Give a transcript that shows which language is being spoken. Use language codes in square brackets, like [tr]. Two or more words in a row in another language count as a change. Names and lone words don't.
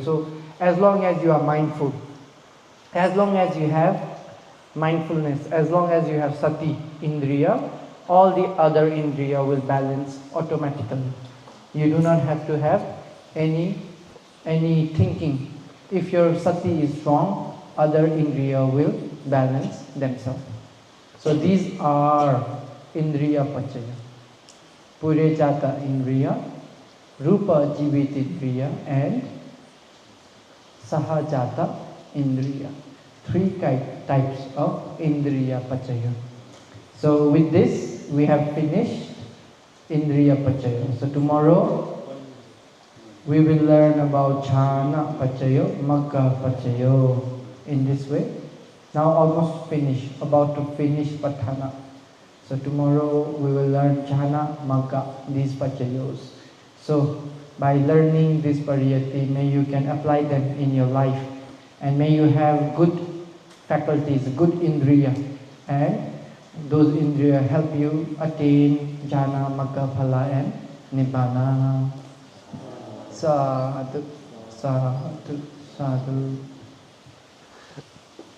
[en] So as long as you are mindful, as long as you have mindfulness, as long as you have [pi] Sati Indriya, [en] all the other Indriya will balance automatically. You do not have to have any thinking. If your Sati is strong, other Indriya will balance themselves. So these are [pi] Indriya Pachaya. Purejata Indriya, Rupa Jivit Indriya, and Sahajata Indriya. [en] 3 types of [pi] Indriya Pachaya. [en] So with this, we have finished [pi] Indriya Pachaya. [en] So tomorrow, we will learn about [pi] Jhana Pachaya, Magga Pachaya. [en] In this way, now almost finished, about to finish Patthana. So tomorrow, we will learn [pi] Jhana, Magga, [en] these Pachayos. So by learning this pariyati, may you can apply them in your life, and may you have good faculties, good Indriya, and those Indriya help you attain [pi] Jhana, Magga, Phala, [en] and Nibbana. [pi] Sadhu, sadhu, sadhu.